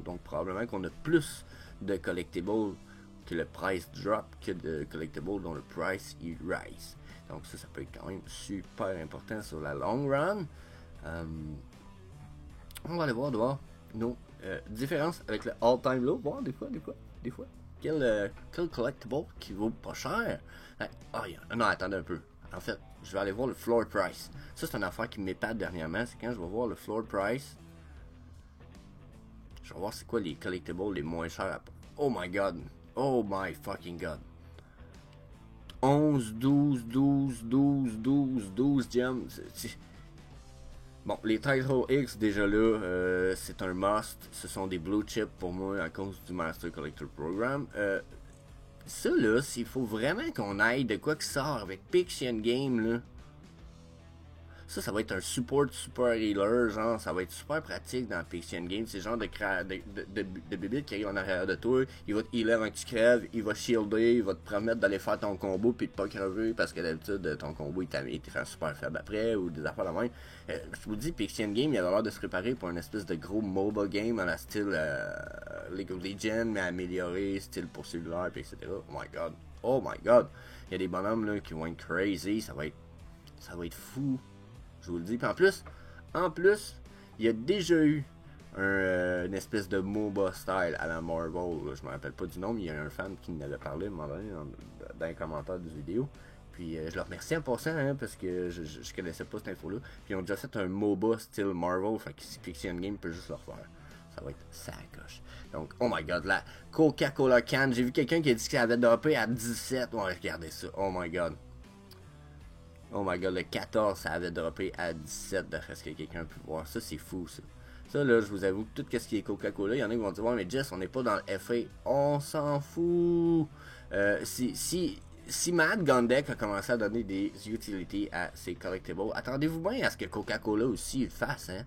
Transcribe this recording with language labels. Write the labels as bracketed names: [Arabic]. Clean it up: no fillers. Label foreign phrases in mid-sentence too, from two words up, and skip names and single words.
[French] Donc probablement qu'on a plus de collectibles que le [English] price drop [French] que de collectibles dont le price il rise. Donc ça peut être quand même super important sur la [English] long run. [French] On va aller voir nos différences avec le [English] all-time low. [French] Voir des fois. Quel collectible qui vaut pas cher. Non, attendez un peu. En fait, je vais aller voir le [English] floor price. [French] Ça, c'est une affaire qui m'épate dernièrement. C'est quand je vais voir le [English] floor price. [French] Je vais voir c'est quoi les collectibles les moins chers. [English] Oh my god. Oh my fucking god. 11, 12 gems. [French] Bon, les Title X, déjà là, c'est un must. Ce sont des [English] blue chips [French] pour moi à cause du Master Collector Program. Ça là, s'il faut vraiment qu'on aille de quoi qui sort avec Pixian Game là. Ça va être un support [English] super healer, [French] genre, ça va être super pratique dans Pixian Game. C'est le genre de bébé qui arrive en arrière de toi, il va te healer avant que tu crèves, il va shielder, il va te permettre d'aller faire ton combo puis de pas crever parce que d'habitude ton combo il te rend super faible après ou des affaires de même. Je vous dis, Pixian Game, il a l'air de se préparer pour une espèce de gros [English] mobile game [French] à la style League of Legends, mais amélioré, style pour cellulaire, etc. [English] Oh my god, [French] il y a des bonhommes là qui vont être crazy, ça va être fou. Je vous le dis. Puis en plus, il y a déjà eu une espèce de MOBA style à la Marvel. Là, je me rappelle pas du nom, mais il y a un fan qui m'en avait parlé à un moment donné dans les commentaires de vidéo. Puis je le remercie en passant parce que je connaissais pas cette info-là. Puis ils ont déjà fait un MOBA style Marvel. Fait que si Pixian Game peut juste le refaire. Ça va être sacoche. Donc, [English] oh my god, [French] la Coca-Cola can. J'ai vu quelqu'un qui a dit qu'il avait droppé à 17. Ouais, regardez ça. [English] Oh my god. Oh my god, [French] le 14, ça avait droppé à 17 d'après ce que quelqu'un a pu voir. Ça, c'est fou, ça. Ça, là, je vous avoue que tout ce qui est Coca-Cola, il y en a qui vont dire, ouais, mais Jess, on n'est pas dans le FA. On s'en fout. Si Matt Gondek a commencé à donner des utilities à ses collectibles, attendez-vous bien à ce que Coca-Cola aussi le fasse, hein.